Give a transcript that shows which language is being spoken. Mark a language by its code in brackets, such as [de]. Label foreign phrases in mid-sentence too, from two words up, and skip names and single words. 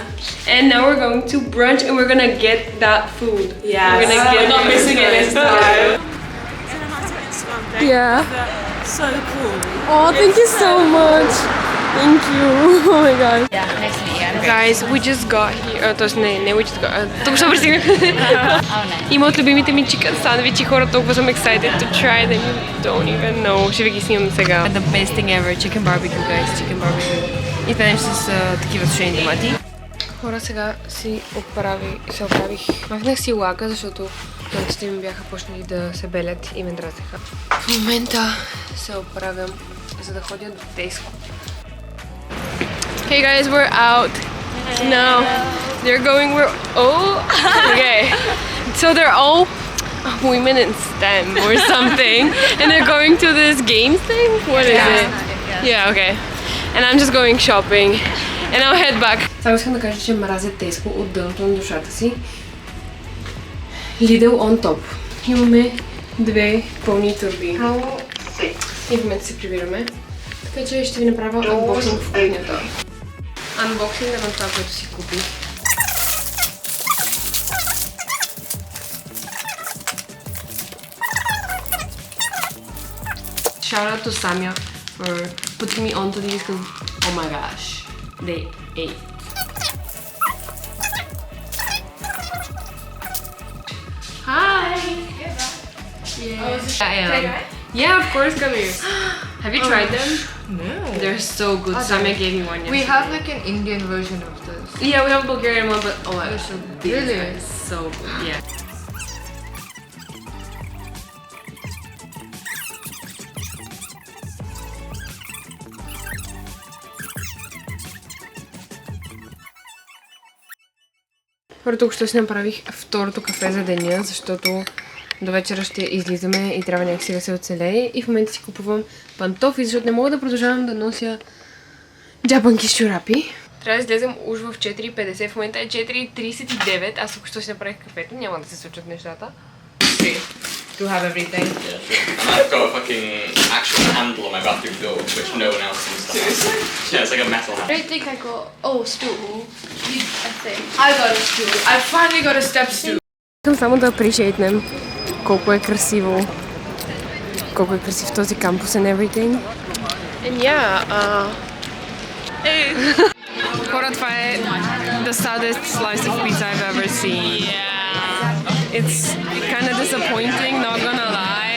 [en] And now we're going to brunch and we're gonna get that food. Yeah, we're gonna get not missing it this time. Yeah. So cool. Oh, thank you so much. Thank you. Oh my god. Yeah, nice to meet you. Guys, we just got here. [bg] Тоест не, [en] we just got. [bg] Тук ще пристигнем. [en] Oh, nice. [bg] Има от любимите ми chicken сандвичи, хора толкова съм [en] excited to try them. You don't even know. [bg] Ще ви ги снимам сега. [en] The best thing ever, chicken barbecue, guys. Chicken barbecue. [bg] И пенем с такива сушени домати. Хора, сега се оправих. Махнах си лака, защото тонците ми бяха почнали да се белят и ме дразнеха. В момента се оправям, за да ходя до Теско. [en] Hey guys, we're out. No, they're going. Okay. So they're all women in STEM or something, and they're going to this games thing. What is it? Yeah, okay. And I'm just going shopping, and I'll head back. [bg] Само искам да кажа, че мразя Теско от дъното на душата си. [en] Lidl on top. [bg] Имаме две пълни турби. И в момента се прибираме. Така че ще ви направя анбоксинг в кухнята. Анбоксинг на това, което си купих. [en] Shout out to Samia for putting me onto these because oh my gosh, they ate. Hi! Yeah, I am. Yeah, of course, come here. Have you tried them? No. They're so good. Samia gave me one yesterday. We have like an Indian version of this. Yeah, we have a Bulgarian one, but oh my gosh, these Really? are so good. Yeah. [bg] Тук ще си направих второто кафе за деня, защото до вечера ще излизаме и трябва някакси да се оцелее. И в момента си купувам пантофи, защото не мога да продължавам да нося джапанки с чорапи. Трябва да излезем уж в 4:50, в момента е 4:39, аз тук ще си направих кафето, няма да се случат нещата. [en] To have everything. And I've got a fucking actual handle on my bathroom door, which no one else seems to have. Yeah, it's like a metal I handle. don't think I got. Oh, stool. I think. I got a stool. I finally got a step stool. [bg] Искам само да appreciate колко е красив този кампус [en] and everything. And yeah, [bg] Хора, това е [en] the saddest slice of pizza I've ever seen. Yeah. It's kind of disappointing, not gonna lie.